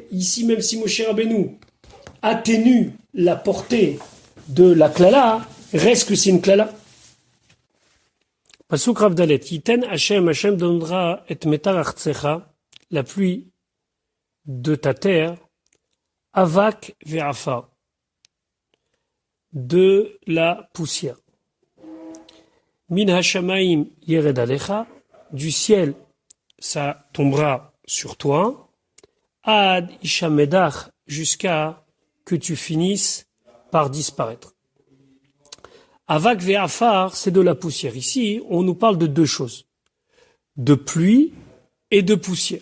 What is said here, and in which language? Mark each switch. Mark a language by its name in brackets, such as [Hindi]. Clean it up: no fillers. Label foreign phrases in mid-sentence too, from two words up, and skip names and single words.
[French] Ici, même si Moshe Rabbeinu atténue la portée de la klala, reste que c'est une klala. [Hebrew] פסוק רב דלת יתן השם donnera את מטר ארצך, [French] la pluie de ta terre, [Hebrew] אבק ועפר, [French] de la poussière. [Hebrew] מן השמים ירד עליך, [French] du ciel ça tombera sur toi, [Hebrew] עד השמדך, [French] jusqu'à que tu finisses par disparaître. [Hebrew] אבק ועפר, [French] c'est de la poussière. Ici, on nous parle de deux choses, de pluie et de poussière.